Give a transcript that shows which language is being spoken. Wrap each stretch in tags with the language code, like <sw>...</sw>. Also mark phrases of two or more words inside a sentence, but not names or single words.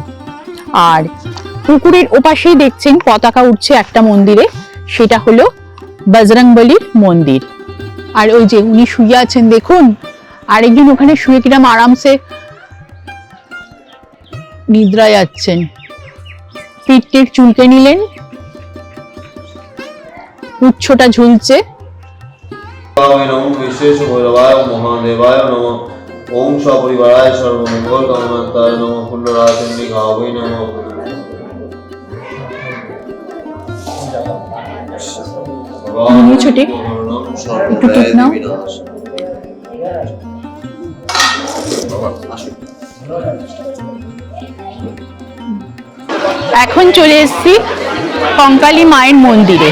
<bn>আর পুকুরের ওপাশেই দেখছেন পতাকা উঠছে একটা মন্দিরে, সেটা হলো বজরংবলীর মন্দির। আর ওই যে উনি শুয়ে আছেন দেখুন, আরেকজন ওখানে শুয়ে কিরম আরামসে নিদ্রায় যাচ্ছেন। পিঠটির চুলকে নিলেন, উচ্ছটা ঝুলছে।</bn> <sa>विशेष भैरवाय महादेवाय नमः। ओम सपरिवाराय सर्वमंगल कामनाय नमः। कुंडलाचंडिकावै नमः।</sa> <bn>ছোটে একটু টিপ নাও। এখন চলে এসেছি কঙ্কালী মায়ের মন্দিরে।</bn>